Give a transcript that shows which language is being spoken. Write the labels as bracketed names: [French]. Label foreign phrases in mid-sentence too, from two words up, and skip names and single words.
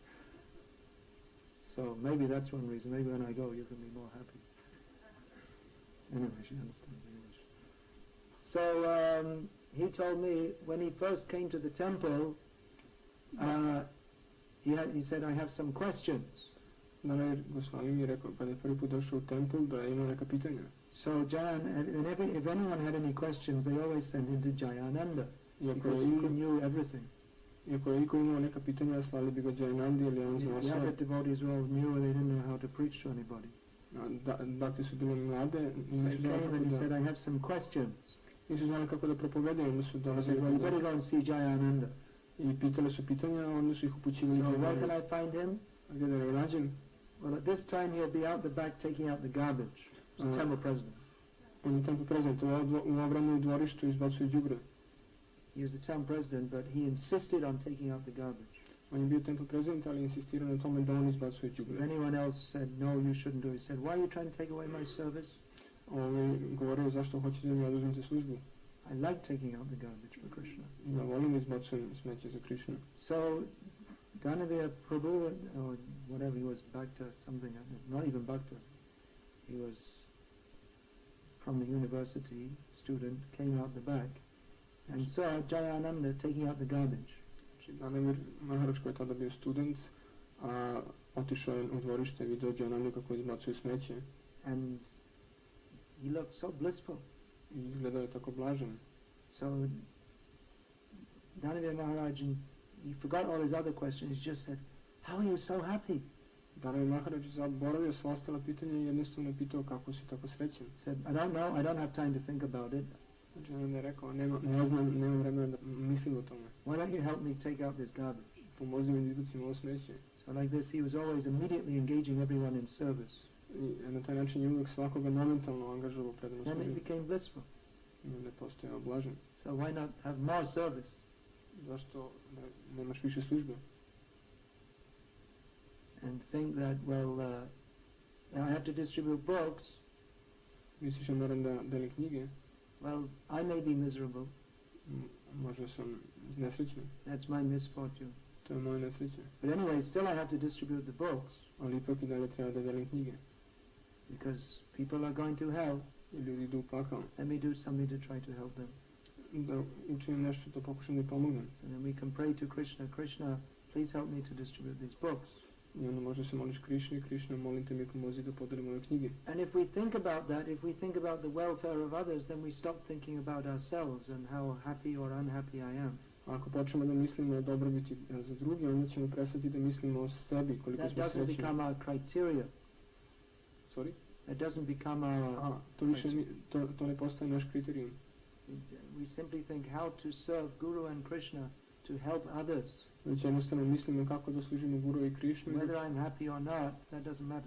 [English] So maybe that's one reason. Maybe when I go, you can be more happy. Anyway, she understands English. So he told me when he first came to the temple, he said, I have some questions. [Serbian] Goswami mi je rekao kada je prvi put došao u templ da ima neka pitanja. [English] So if anyone had any questions, they always sent him to Jayananda because he knew everything. [Serbian] Iako je iko imao neka pitanja, slali bi ga Jayanandi ili on znao sve. [English] The other devotees were all new and they didn't know how to preach to anybody. [Serbian] Bhakti su bile mlade, [English] so he came and he said, I have some questions. [Serbian] Nisu znali kako da propovedaju, onda su dolazili. [English] You better go and see Jayananda. [Serbian] I pitali su pitanja, onda su ih upućivali. [English] So where can I find him? [Serbian] A gdje da ga nađem? [English] Well, at this time he'll be out the back taking out the garbage. He's temple president. [Serbian] On je [English] temple president, [Serbian] u obranu dvorištu izbacuje đubre. [English] He was the town president, but he insisted on taking out the garbage. [Serbian] On je bio [English] temple president, [Serbian] ali insistirao na tome da on izbacuje đubre. [English] If anyone else said, no, you shouldn't do it, he said, why are you trying to take away my service? [Serbian] Govorio zašto hoćete da mi oduzmete službu. [English] I like taking out the garbage for Krishna. [Serbian] Ja volim da izbacujem smeće za Krishna. [English] So, Danavir Prabhu, or whatever, he was Bhakta something, not even Bhakta. He was from the university student, came out the back and saw Jayananda taking out the garbage. [Serbian] Danavir Maharaj koji je tada bio student, otišao je u dvorište, vidio Jayananda kako izbacuje smeće. [English] And he looked so blissful. [Serbian] I izgledao je tako blažen. [English] So Danavir Maharaj, he forgot all his other questions, he just said, how are you so happy? [Serbian] Danavir Maharaj zaboravio sva ostala pitanja i jednostavno je pitao kako si tako srećan. [English] Said, I don't know, I don't have time to think about it. [Serbian] Jayananda je rekao, ne znam, nemam vremena da mislim o tome. [English] Why don't you help me take out this garbage? [Serbian] Pomozi mi da izbacim ovo smeće. [English] So like this, he was always immediately engaging everyone in service. [Serbian] I na taj način je uvijek svakoga momentalno angažovao predano služenje. [English] Then it became blissful. [Serbian] I onda je postojao blažen. [English] So why not have more service? [Serbian] Zašto nemaš više službe? [English] And think that, well, I have to distribute books. [Serbian] Misliš da moram da delim knjige? [English] Well, I may be miserable. [Serbian] Možda sam nesrećan. [English] That's my misfortune. [Serbian] To je moja nesreća. [English] But anyway, still I have to distribute the books. [Serbian] Ali ipak i dalje treba da delim knjige. [English] Because people are going to hell. [Serbian] Ljudi idu u pakao. [English] Let me do something to try to help them. [Serbian] Da učinim nešto da pokušam da pomognem. [English] And then we can pray to Krishna, Krishna, please help me to distribute these books. [Serbian] I onda možda se moliš Krishna, Krishna, molim te mi pomozi da podelim ove knjige. [English] And if we think about that, if we think about the welfare of others, then we stop thinking about ourselves and how happy or unhappy I am. [Serbian] Ako počnemo da mislimo o dobrobiti za druge, onda ćemo prestati da mislimo o sebi, koliko smo [English] That doesn't [Serbian] srećni. [English] become our criteria. Sorry? That doesn't become our... [Serbian] To ne postaje naš kriterijum. [English] We simply think how to serve Guru and Krishna to help others. [Serbian] Već jednostavno mislimo kako da služimo Guru i Krishnu. [English] Whether I'm happy or not, that doesn't matter.